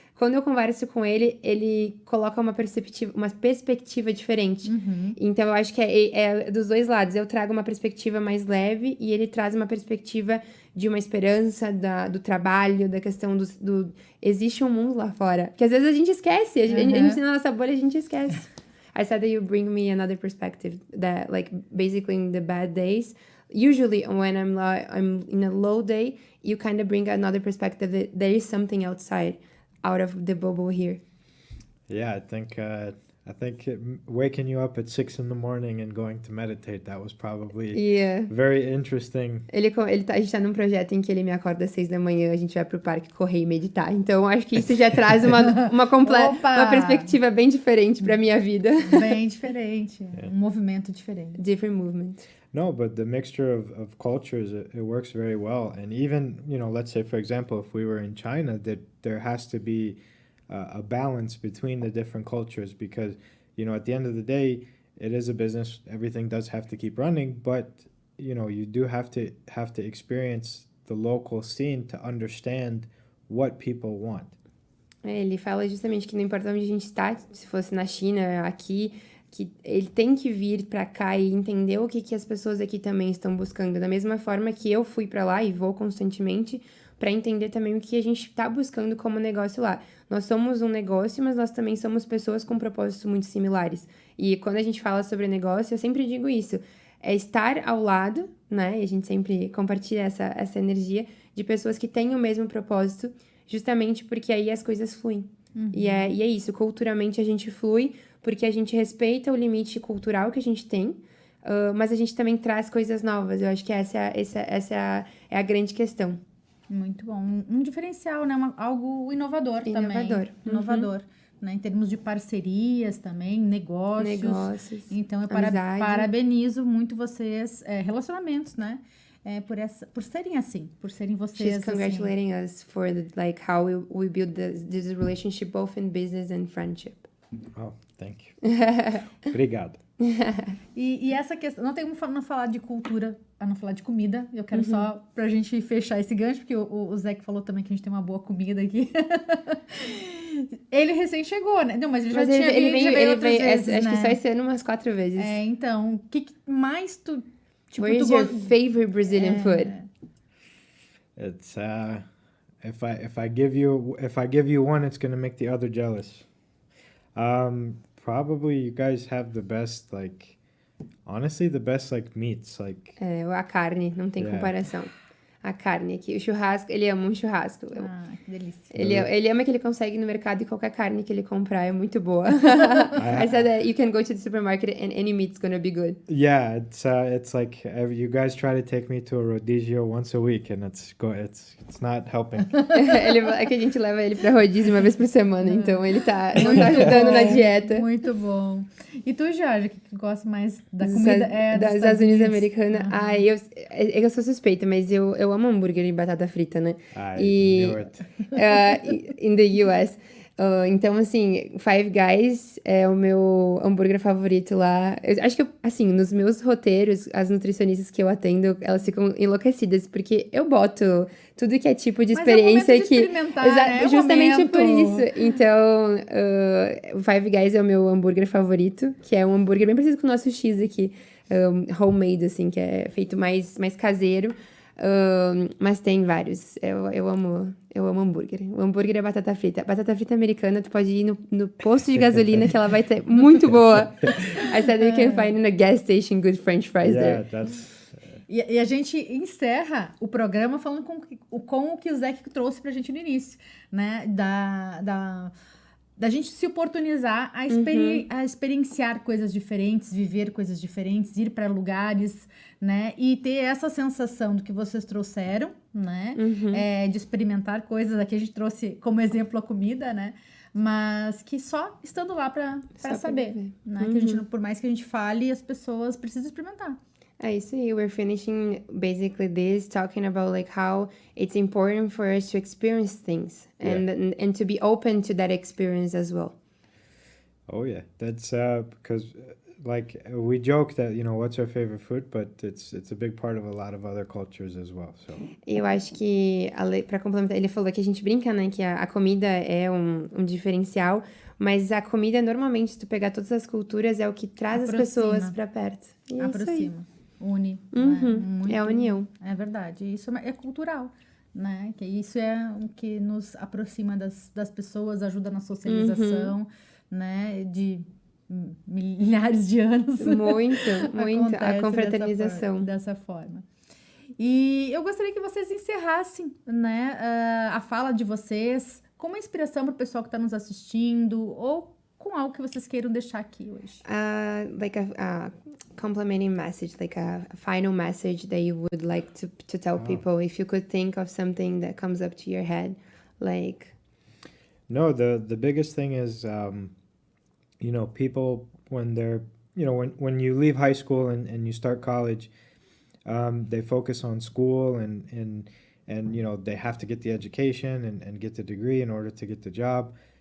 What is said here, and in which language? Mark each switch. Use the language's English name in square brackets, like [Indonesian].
[Portuguese] Quando eu converso com ele, ele coloca uma perspectiva diferente. Então, eu acho que é dos dois lados. Eu trago uma perspectiva mais leve e ele traz uma perspectiva de uma esperança, do trabalho, da questão existe um mundo lá fora. Porque às vezes a gente esquece. A gente na nossa bolha, a gente esquece. [English] I said that you bring me another perspective that, basically in the bad days, usually when I'm in a low day, you kind of bring another perspective that there is something outside. Out of the bubble here. Yeah, I think waking you up at 6 a.m. and going to meditate, that was probably very interesting. [Portuguese] A gente tá num projeto em que ele me acorda às 6 da manhã, a gente vai pro parque correr e meditar. Então, acho que isso já traz uma perspectiva bem diferente pra minha vida. Bem diferente. Um movimento diferente. [English] Different movement. No, but the mixture of cultures, it works very well. And even, let's say, for example, if we were in China, that there has to be a balance between the different cultures because, at the end of the day, it is a business. Everything does have to keep running, but, you do have to experience the local scene to understand what people want. [Portuguese] Ele fala justamente que não importa onde a gente está, se fosse na China, aqui... que ele tem que vir pra cá e entender o que as pessoas aqui também estão buscando. Da mesma forma que eu fui pra lá e vou constantemente pra entender também o que a gente tá buscando como negócio lá. Nós somos um negócio, mas nós também somos pessoas com propósitos muito similares. E quando a gente fala sobre negócio, eu sempre digo isso. É estar ao lado, né? E a gente sempre compartilha essa energia de pessoas que têm o mesmo propósito, justamente porque aí as coisas fluem. E é isso. Culturalmente a gente flui, porque a gente respeita o limite cultural que a gente tem, mas a gente também traz coisas novas. Eu acho que essa é a grande questão. Muito bom. Um diferencial, né? Algo inovador também. Inovador. Né? Em termos de parcerias também, negócios. Então, eu parabenizo muito vocês. Relacionamentos, né? por serem assim, por serem vocês [English] She's [Portuguese] assim. [English] congratulating us for like how we build this relationship both in business and friendship. Oh, thank you. [Portuguese] Obrigado. E essa questão, não tem como não falar de cultura, a não falar de comida. Eu quero só pra gente fechar esse gancho, porque o Zé que falou também que a gente tem uma boa comida aqui. Ele recém chegou, né? Não, mas ele já tinha ele outras veio vezes, acho né? que só esse ano umas 4 vezes. Então, o que mais tu... Tipo, [English] Where is your favorite Brazilian food? It's if I give you one, it's gonna make the other jealous. Probably you guys have the best, like, honestly, the best, like, meats, like. [Portuguese] A carne, não tem comparação. A carne aqui, o churrasco, ele ama um churrasco. Que delícia. Ele ama que ele consegue ir no mercado e qualquer carne que ele comprar é muito boa. [English] I said that you can go to the supermarket and any meat's gonna be good. Yeah, it's like you guys try to take me to a rodizio once a week, and it's not helping. [Portuguese] É que a gente leva ele pra rodízio uma vez por semana, então ele não tá ajudando na dieta. Muito bom. E tu, Jorge, que gosta mais da comida? Das Estados Unidos americanas. Eu sou suspeita, mas eu amo hambúrguer e batata frita, né? [English] I knew it. In the US. [Portuguese] Então, assim, Five Guys é o meu hambúrguer favorito lá. Eu acho que, assim, nos meus roteiros, as nutricionistas que eu atendo, elas ficam enlouquecidas, porque eu boto tudo que é tipo de experiência Mas é o momento de experimentar, né? Justamente por isso. Então, o Five Guys é o meu hambúrguer favorito, que é um hambúrguer bem parecido com o nosso X aqui, homemade, assim, que é feito mais caseiro. Mas tem vários. Eu amo hambúrguer. O hambúrguer é batata frita. Batata frita americana, tu pode ir no posto de gasolina que ela vai ter muito boa. [English] I said you can find in a gas station good French fries there. [Portuguese] E a gente encerra o programa falando com o que o Zé trouxe pra gente no início, né? Da gente se oportunizar a experienciar coisas diferentes, viver coisas diferentes, ir para lugares, né? E ter essa sensação do que vocês trouxeram, né? De experimentar coisas. Aqui a gente trouxe como exemplo a comida, né? Mas que só estando lá para saber, né? Que a gente, por mais que a gente fale, as pessoas precisam experimentar. É isso aí. [English] We're finishing basically this, talking about like how it's important for us to experience things and to be open to that experience as well. Oh yeah, that's because like we joke that what's our favorite food, but it's a big part of a lot of other cultures as well. So. [Portuguese] Eu acho que para complementar, ele falou que a gente brinca, né, que a comida é um diferencial, mas a comida normalmente, se tu pegar todas as culturas, é o que traz as pessoas para perto. E aproxima. Une. Né? É a união. É verdade. Isso é cultural, né? Que isso é o que nos aproxima das pessoas, ajuda na socialização, né? De milhares de anos. Muito. A confraternização. Dessa forma. E eu gostaria que vocês encerrassem, né? A fala de vocês com uma inspiração para o pessoal que está nos assistindo ou com algo que vocês queiram deixar aqui hoje. [English] Like a complimenting message, like a final message that you would like to tell people, if you could think of something that comes up to your head, like. No, the biggest thing is, people when they're, when you leave high school and you start college, they focus on school and they have to get the education and get the degree in order to get the job.